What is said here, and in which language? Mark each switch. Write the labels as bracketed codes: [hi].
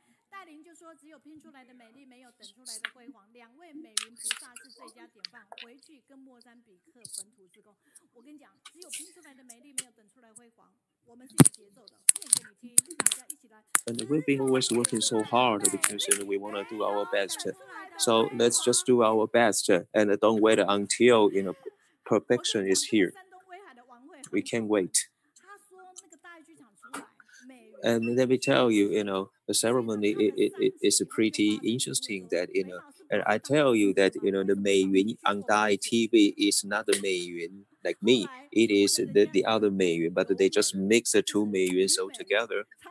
[zh] 大林就说：“只有拼出来的美丽，没有等出来的辉煌。两位美云菩萨是最佳典范，回去跟莫桑比克本土志工。我跟你讲，只有拼出来的美丽，没有等出来辉煌。我们是有节奏的，念给你听，大家一起来。” [en] And we've been always working so hard because we want to do our best. So let's just do our best and don't wait until perfection is here. We can't wait. [zh] 他说那个大爱剧场出来。 [en] And let me tell you, the ceremony is pretty interesting. That and I tell you that the Meiyun on Dai TV is not the Meiyun like me. It is the other Meiyun, but they just mix the two Meiyuns all together.